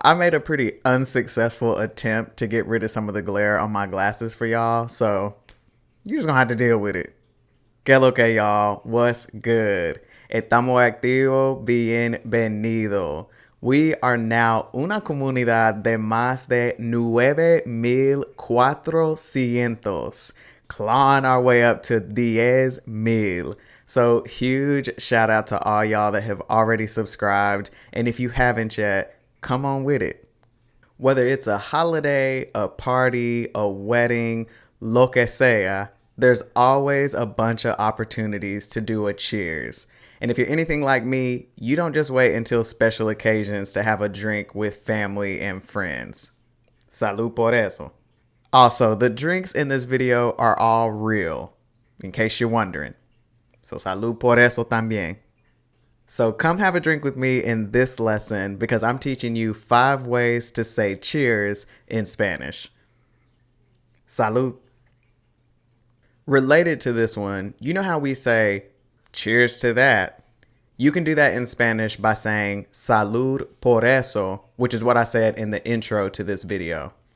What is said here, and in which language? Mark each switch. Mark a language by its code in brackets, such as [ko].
[en] I made a pretty unsuccessful attempt to get rid of some of the glare on my glasses for y'all, so you're just gonna have to deal with it. [es] Que lo que, [en] y'all? What's good? [es] Estamos activo, bienvenido. [en] We are now [es] una comunidad de más de [en] 9,400, clawing our way up to 10,000. So huge shout out to all y'all that have already subscribed. And if you haven't yet, come on with it. Whether it's a holiday, a party, a wedding, [es] lo que sea, [en] there's always a bunch of opportunities to do a cheers. And if you're anything like me, you don't just wait until special occasions to have a drink with family and friends. [es] Salud por eso. [en] Also, the drinks in this video are all real, in case you're wondering. [es] So salud por eso también. [en] So come have a drink with me in this lesson because I'm teaching you 5 ways to say cheers in Spanish. Salud. Related to this one, you know how we say cheers to that? You can do that in Spanish by saying [es] salud por eso, [en] which is what I said in the intro to this video.